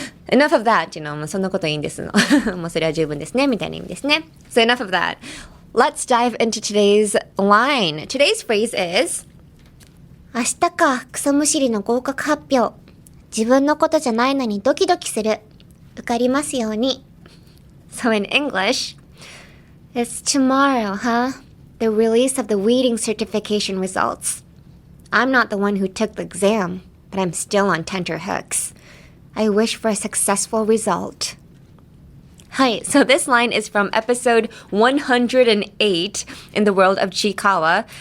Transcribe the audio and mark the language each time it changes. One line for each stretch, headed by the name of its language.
Japanese: そんなこといいんですの。もうそれは十分ですね、みたいな意味ですね。
English: So enough of that. let's dive into today's line. Today's phrase is
Japanese: 明日か草むしりの合格発表。自分のことじゃないのにドキドキする。受かりますように。
English: So in English, it's tomorrow, huh? The release of the reading certification results. I'm not the one who took the exam, but I'm still on tenterhooks. I wish for a successful result. Hi, so this line is from episode 108 in the world of Chiikawa.